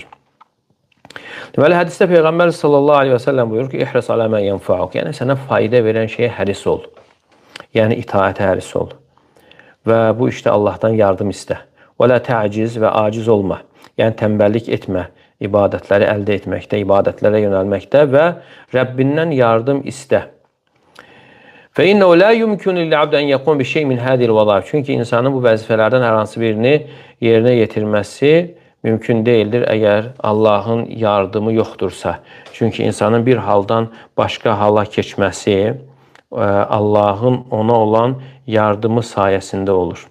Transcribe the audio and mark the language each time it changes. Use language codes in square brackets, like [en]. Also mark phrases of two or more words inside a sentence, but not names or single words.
[az] Deməli, hədisdə Peyğəmbər [ar] صلى الله عليه وسلم [az] buyurur ki, [ar] "احرص على ما ينفعك", [az] yəni sənə fayda verən şeyə həris ol. Yəni, itaətə həris ol. Və bu işdə Allahdan yardım istə. [ar] ولا تعجز [az] və aciz olma. Yəni, tənbəllik etmə ibadətləri əldə etməkdə, ibadətlərə yönəlməkdə və Rəbbindən yardım istə. [ar] فَإِنَّهُ لَا يُمْكِنُ لِلْعَبْدِ أَنْ يَقُومَ بِشَيْءٍ مِنْ هَذِهِ الْوَظَائِفِ. [az] Çünki insanın bu vəzifələrdən hər hansı birini yerinə yetirməsi mümkün deyildir əgər Allahın yardımı yoxdursa. Çünki insanın bir haldan başqa hala keçməsi Allahın ona olan yardımı sayəsində olur.